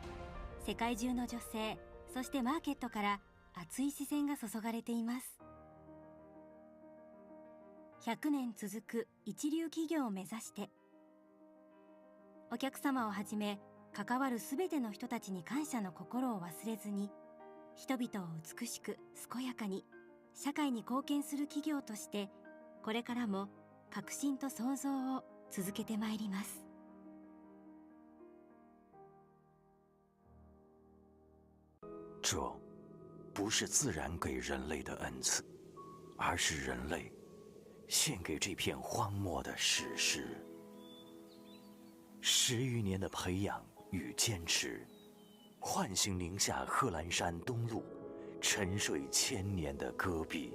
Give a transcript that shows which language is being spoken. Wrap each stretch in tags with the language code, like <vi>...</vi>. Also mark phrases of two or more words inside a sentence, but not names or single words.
<ja>世界中の女性、そしてマーケットから熱い視線が注がれています。100年続く一流企業を目指して、 お客様をはじめ関わるすべての人たちに感謝の心を忘れずに、人々を美しく健やかに社会に貢献する企業としてこれからも革新と創造を続けてまいります。</ja> <zh>这不是自然给人类的恩赐，而是人类献给这片荒漠的史诗。10余年的培养与坚持，唤醒宁夏贺兰山东麓沉睡千年的戈壁。</zh>